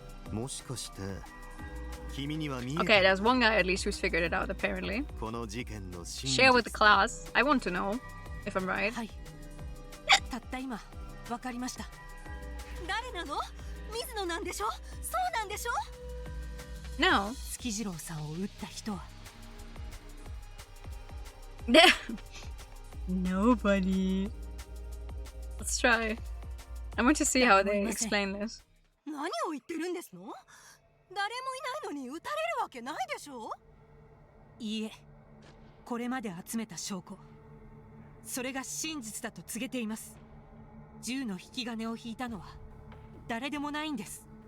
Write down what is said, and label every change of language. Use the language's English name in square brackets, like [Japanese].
[Japanese] もしかして、君には見えた? [English] Okay, there's one guy at least who's figured it out apparently. [Japanese] この事件の真実。 [English] Share with the class. I want to know if I'm right. [Japanese] はい。たった今、わかりました。誰なの？水野なんでしょ？そうなんでしょ？ [English] No. [Japanese] 月次郎さんを撃った人は [English] Nobody. Let's try. I want to see how they explain this. [Japanese] 何を言ってるんですの？誰もいないのに撃たれるわけないでしょ？いいえ、これまで集めた証拠、それが真実だと告げています。銃の引き金を引いたのは誰でもないんです。